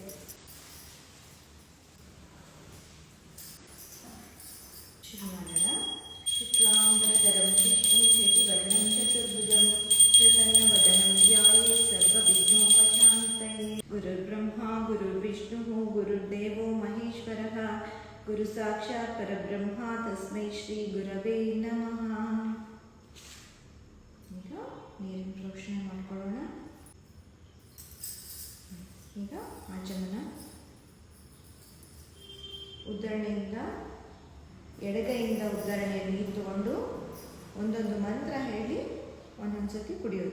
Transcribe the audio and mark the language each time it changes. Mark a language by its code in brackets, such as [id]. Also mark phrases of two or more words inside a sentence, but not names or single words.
[sa] ಗುರುರ್ಬ್ರಹ್ಮ ಗುರುರ್ವಿಷ್ಣು ಗುರುರ್ದೇವೋ ಮಹೇಶ್ವರಃ ಗುರು ಸಾಕ್ಷಾತ್ ಪರಬ್ರಹ್ಮ ತಸ್ಮೈ ಶ್ರೀ ಗುರವೇ ನಮಃ. [kn] ಈಗ ನೀರಿನ ಪ್ರೋಕ್ಷಣೆ ಮಾಡ್ಕೊಳ್ಳೋಣ. ಈಗ ಆಚಮನ. ಉದ್ಧರಣೆಯಿಂದ ಎಡಗೈಯಿಂದ ಉದ್ಧರಣೆಯನ್ನು ನೀರು ತಗೊಂಡು ಒಂದೊಂದು ಮಂತ್ರ ಹೇಳಿ ಒಂದೊಂದು ಸತಿ ಕುಡಿಯೋದು.